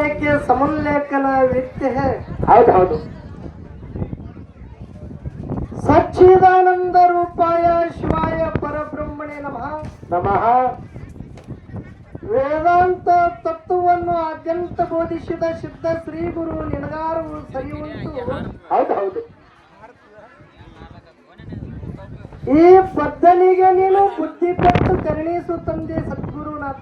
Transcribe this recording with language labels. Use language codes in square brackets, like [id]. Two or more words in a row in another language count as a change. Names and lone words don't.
[kn] के ಸಮುಲ್ಲೇಖನ वित्त है। ಹೌದು ಹೌದು [sa] सच्चिदानंद रूपाय शिवाय परब्रह्मणे नमः। [kn] ನಮಃ ವೇದಾಂತ ತತ್ವವನ್ನು ಆದ್ಯಂತ ಬೋಧಿಸಿದ ಸಿದ್ಧ ಶ್ರೀ ಗುರು ನಿನಗಾರು ಸರಿಯುಂಟು। ಹೌದು ಹೌದು ಈ ಬದ್ಧನಿಗೆ ನೀನು ಬುದ್ಧಿ ಕೊಟ್ಟು ಕರುಣಿಸು ತಂದೆ ಸದ್ಗುರುನಾಥ।